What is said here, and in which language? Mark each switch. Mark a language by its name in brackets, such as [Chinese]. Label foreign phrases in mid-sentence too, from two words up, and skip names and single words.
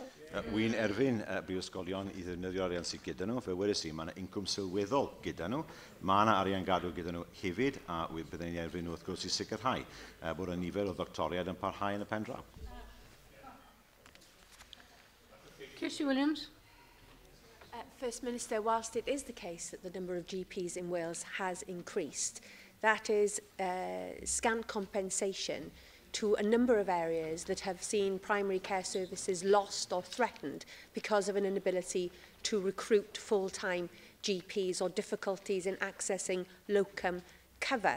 [Welsh] Wy'n erfyn brifysgolion i ddefnyddio arian sydd gyda nhw, fe wedys i, mae yna incwm sylweddol gyda nhw, mae yna arian gadw gyda nhw hefyd, a byddwn ni'n erfyn nhw wrth gwrs i sicrhau bod y nifer o ddoctoriad yn parhau yn y pen draw. Kirsty Williams. [English] First Minister, whilst it is the case that the number of GPs in Wales has increased, that is scant compensation to a number of areas that have seen primary care services lost or threatened because of an inability to recruit full-time GPs or difficulties in accessing locum cover.